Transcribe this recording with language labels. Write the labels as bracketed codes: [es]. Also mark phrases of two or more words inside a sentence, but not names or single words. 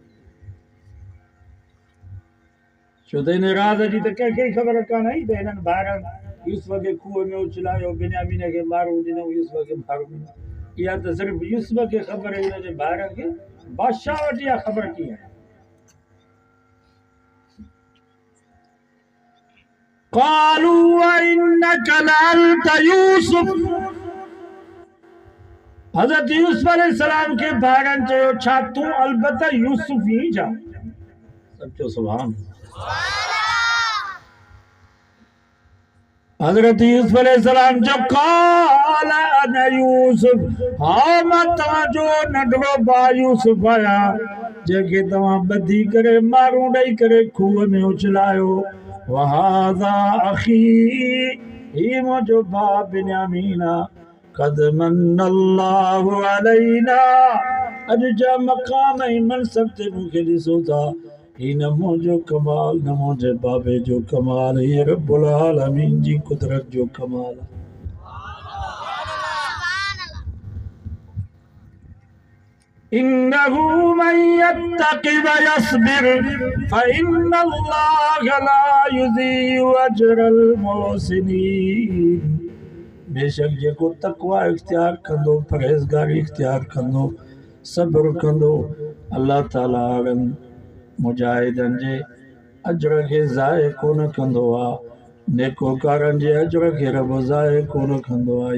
[sd] छो त हिन राज़ जी त कंहिंखे ख़बर कान आई त हिननि भाइरनि यूसुफ खे खूह में उछलायो, बिन्यामीन खे मारो ॾिनो, यूसुफ खे मारो ॾिनो। इहा त सिर्फ़ु यूसुफ खे ख़बर आहे, हुनजे भाइरनि खे। बादशाह वटि इहा ख़बर कीअं आहे? [ar] قالوا إنك لأنت يوسف, [sd] हज़रत यूसुफ अलैहिस्सलाम खे भाइरनि चयो छा तूं अलबत्ता यूसुफ ई जा। सचो सुभान। हज़रत यूसुफ अलैहिस्सलाम जो [ar] قال أنا يوسف, [sd] हाँ मां तव्हांजो नंढड़ो भाउ यूसुफ आहियां, जंहिंखे तव्हां ॿधी करे मारूं ॾेई करे खूह में उछलायो। [ar] وهذا أخي, [sd] ही मुंहिंजो भाउ बिन्यामीन आहे। [ar] قد منّ الله علينا, [sd] अॼु जा मक़ाम ऐं मनसब ते मूंखे ॾिसो था। ही न मुंहिंजो कमाल, न मुंहिंजे बाबे जो कमाल, हीअ रब्बुल आलमीन जी कुदरत जो कमाल आहे। [ar] إنه من يتق ويصبر فإن الله لا يضيع أجر المحسنين. [sd] बेशक जेको तक़वा इख्तियार कंदो, परहेज़गारी इख्तियार कंदो, सब्र कंदो, अल्लाह ताला मुजाहिदनि जे अजर खे ज़ाय कोन कंदो आहे। नेकोकारनि जे अजर खे रब ज़ाय कोन कंदो आहे।